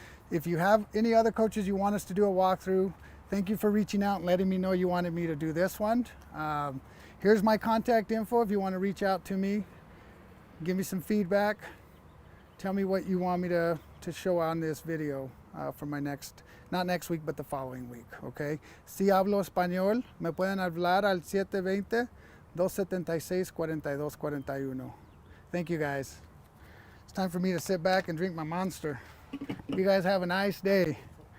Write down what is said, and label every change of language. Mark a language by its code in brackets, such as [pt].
[en] If you have any other coaches you want us to do a walkthrough, thank you for reaching out and letting me know you wanted me to do this one. Here's my contact info if you want to reach out to me, give me some feedback, tell me what you want me to show on this video for my next, not next week, but the following week, okay? [es] Si hablo español, me pueden hablar al 720-276-4241. [en] Thank you guys. It's time for me to sit back and drink my Monster. You guys have a nice day.